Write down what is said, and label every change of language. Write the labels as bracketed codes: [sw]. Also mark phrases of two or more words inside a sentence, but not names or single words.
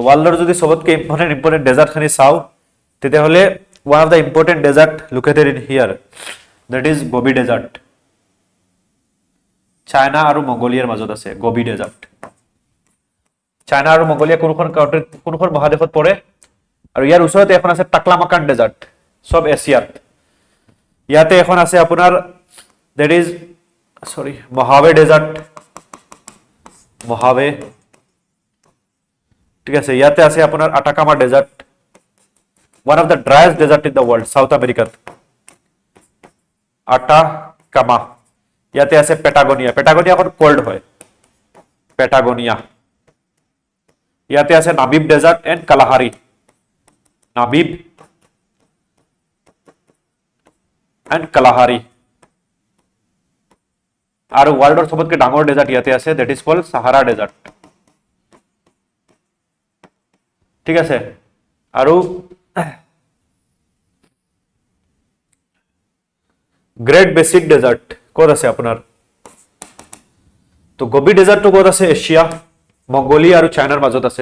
[as] ওয়ার্ল্ডৰ যদি সবতকে [en] important desert [as] খানি চাও তেতিয়া হলে [en] one of the important desert located in here that is Gobi Desert [as] চাইনা আৰু মংগোলিয়াৰ মাজত আছে গোবি ডেজার্ট চাইনা আৰু মংগোলিয়া কোনখন মহাদেশত পৰে আৰু ইয়াৰ ওচৰতে এখন আছে টাকলামাকান ডেজার্ট সব এছিয়াত ইয়াতে এখন আছে আপোনাৰ [en] that is [as] মহাবে ডেজার্ট মহাবে ঠিক আছে ইয়াতে আছে আপোনাৰ আটাকামা ডেজার্ট [en] one of the driest desert in the world [as] South America আটাকামা ইয়াতে আছে পেটাগোনিয়া এখন কোল্ড হয় পেটাগোনিয়া ইয়াতে আছে নামিব ডেজার্ট এন্ড কালাহারি নামিব এন্ড কালাহারি আৰু ৱৰ্ল্ডৰ সবতকৈ ডাঙৰ ডেজাৰ্ট ইয়াতে আছে, [en] that is called Sahara Desert. [as] ঠিক আছে, আৰু গ্ৰেট বেসিক ডেজাৰ্ট ক'ত আছে আপোনাৰ? তো গোবি ডেজাৰ্টটো ক'ত আছে? এছিয়া, মংগোলিয়া আৰু চাইনাৰ মাজত আছে।